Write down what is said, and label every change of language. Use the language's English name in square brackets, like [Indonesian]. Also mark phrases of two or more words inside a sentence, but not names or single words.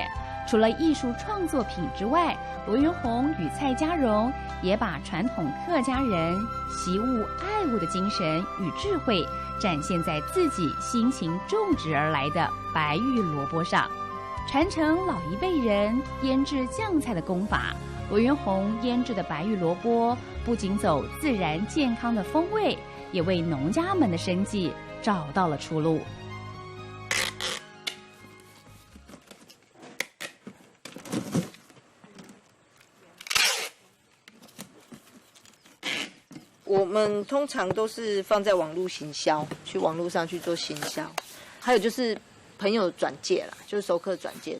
[Chinese] 除了藝術創作品之外，羅元洪與蔡家榮也把傳統客家人惜物愛物的精神與智慧展現在自己辛勤種植而來的白玉蘿蔔上，傳承老一輩人醃製醬菜的功法。羅元洪醃製的白玉蘿蔔不僅走自然健康的風味，也為農家們的生計找到了出路。我们通常都是放在网络行销，去网络上去做行销，还有就是朋友转介啦，就是熟客转介。